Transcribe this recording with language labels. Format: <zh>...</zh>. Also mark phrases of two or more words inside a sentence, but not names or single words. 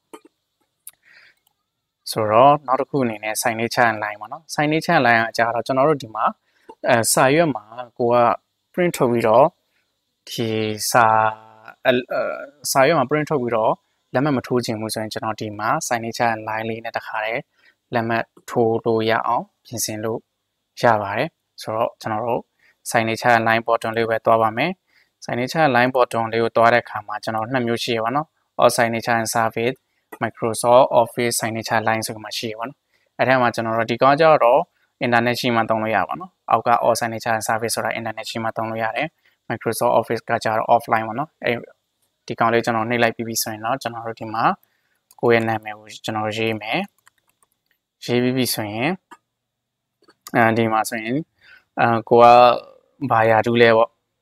<my>ဆိုတော့နောက်တစ်ခုအနေနဲ့</my> <en>signature line</en> <my>ပေါ့နော်</my> <en>signature line</en> <my>ကကြတော့ကျွန်တော်တို့ဒီမှာစာရွက်မှာကိုက print ထုတ်ပြီးတော့ဒီစာရွက်မှာ print ထုတ်ပြီးတော့လက်မှတ်မထိုးခြင်းဘူးဆိုရင်ကျွန်တော်ဒီ မှာ</my> <en>signature line</en> <my>လေးနဲ့တခါတည်းလက်မှတ်ထိုးလို့ရအောင်ပြင်ဆင်လို့ရပါတယ်ဆိုတော့ကျွန်တော်တို့</my> <en>signature line button</en> <my>လေးပဲတွားပါမယ်</my> <en>signature line</en> <my>button လေးကိုတွားတဲ့အခါမှာကျွန်တော်နှစ်မျိုးရှိရပါတော့</my> <en>all signature and service Microsoft Office signature line</en> <my>ဆိုမှရှိရပါတော့အဲ့ထဲမှာကျွန်တော်တို့ဒီကောင်ကြတော့ internet ရှိမှသုံးလို့ရပါတော့အောက်က</my> <en>all signature and service</en> <my>ဆိုတာ internet ရှိမှသုံးလို့ရတယ် Microsoft Office ကကြတော့ offline ပေါ့နော်အဲ့ဒီကောင်လေးကျွန်တော်နှိပ်လိုက်ပြီးဆိုရင်တော့ကျွန်တော်တို့ဒီမှာကိုယ့်ရဲ့နာမည်ကိုကျွန်တော်ရေးမယ်ရေးပြီးဆိုရင်ဒီမှာဆိုရင်ကိုကဘာရာထူးလဲပေါ့</my>